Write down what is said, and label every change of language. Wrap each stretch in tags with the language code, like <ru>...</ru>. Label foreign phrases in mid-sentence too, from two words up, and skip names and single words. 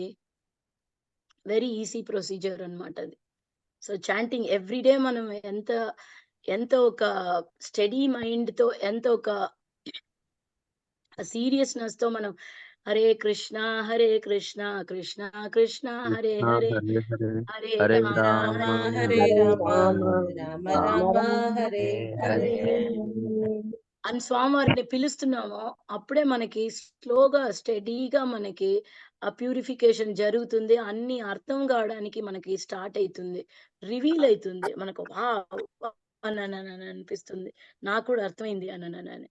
<en>very easy procedure</en> <te>అన్నమాట అది.</te> <en>so chanting every day</en> <te>మనం ఎంత ఒక</te> <en>steady mind</en> <te>ఎంత ఒక సీరియస్‌నెస్ తో మనం</te> <sa>हरे कृष्ण कृष्ण कृष्ण हरे हरे हरे हरे హరే హరే రామ రామ హరే హరే రామ రామ రామ హరే</sa> <te>హరే అని స్వామివారిని పిలుస్తున్నామో అప్పుడే మనకి</te> <en>slowly steadily</en> <te>మనకి ఆ ప్యూరిఫికేషన్ జరుగుతుంది. అన్ని అర్థం కావడానికి మనకి స్టార్ట్ అవుతుంది, రివీల్ అవుతుంది. మనకు అని అనిపిస్తుంది. నాకు కూడా అర్థమైంది అని.</te>